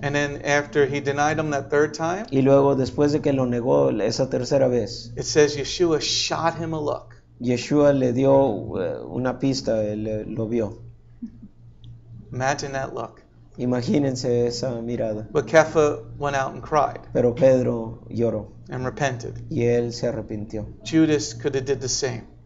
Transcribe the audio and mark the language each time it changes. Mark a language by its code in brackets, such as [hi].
[en] And then after he denied him that 3rd time, [es] Y luego después de que lo negó esa tercera vez, [en] it says Yeshua shot him a look. [es] Yeshua le dio una pista, él lo vio. [en] Imagine that look. [es] Imagínense esa mirada. [en] But Kepha went out and cried [es] Pero Pedro lloró [en] and repented. [es] y él se arrepintió. [en] Judas could have did the same.